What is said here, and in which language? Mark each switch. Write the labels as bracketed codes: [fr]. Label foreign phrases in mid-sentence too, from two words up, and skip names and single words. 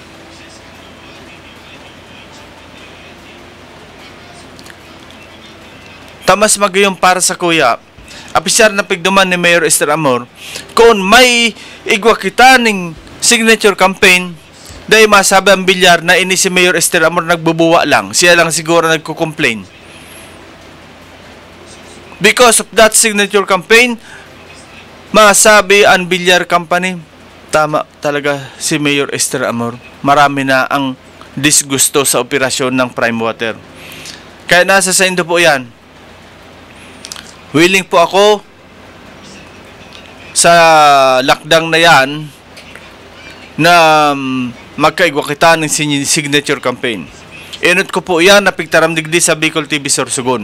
[bik] Tamas magayong para sa kuya, apisar na pigduman ni Mayor Esther Amor, kung may igwa kita ng signature campaign, dahil masabi ang bilyar na ini si Mayor Esther Amor nagbubuwa lang. [tl] Siya lang siguro nagko-complain. [en] Because of that signature campaign, [bik] masabi ang bilyar company, tama talaga si Mayor Esther Amor. [tl] Marami na ang disgusto sa operasyon ng Prime Water. [bik] Kaya nasa sa Indo po yan. Willing po ako sa lakdang na yan na magkaigwa kita ng signature campaign. Inot ko po yan na pigtaram digdi sa Bicol TV Sorsogon.